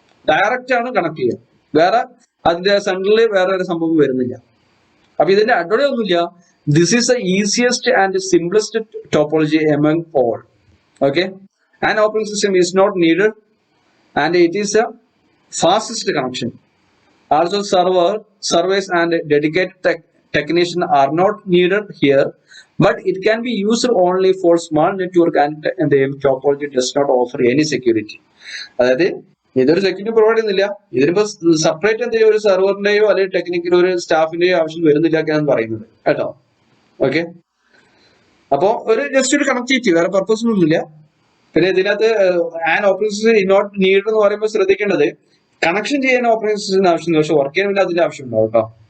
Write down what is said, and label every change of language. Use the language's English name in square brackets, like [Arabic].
[Malayalam] Direct ആണ് connect ചെയ്യുക, വേറെ അതിന്റെ സെന്ററിൽ വേറെ ഒരു സംഭവം വരുന്നില്ല. അപ്പൊ ഇതിന്റെ അഡ്വാൻറ്റേജ് ഒന്നുമില്ല. [English] This is the easiest and simplest topology among all. Okay, and operating system is not needed and it is the fastest connection. Also, servers and dedicated technician are not needed here, but it can be used only for small network and the topology does not offer any security. [Malayalam] അതായത് ഇതൊരു security provide ചെയ്യുന്നില്ല. ഇതിനിപ്പോ separate എന്തെങ്കിലും ഒരു സെർവറിന്റെയോ അല്ലെങ്കിൽ technical ഒരു സ്റ്റാഫിന്റെയോ ആവശ്യം വരുന്നില്ല എന്നാണ് പറയുന്നത് കേട്ടോ. ഓക്കെ, അപ്പോ ഒരു ജസ്റ്റ് ഒരു കണക്ടിവിറ്റി, വേറെ പർപ്പസ് ഒന്നുമില്ല. പിന്നെ ഇതിനകത്ത് and operating system not need എന്ന് പറയുമ്പോൾ ശ്രദ്ധിക്കേണ്ടത്, കണക്ഷൻ ചെയ്യാൻ ഓപ്പറേറ്റിംഗ് സിസ്റ്റത്തിന് ആവശ്യമില്ല, പക്ഷെ വർക്ക് ചെയ്യാൻ വേണ്ടി അതിന്റെ ആവശ്യം ഉണ്ടാവും കേട്ടോ.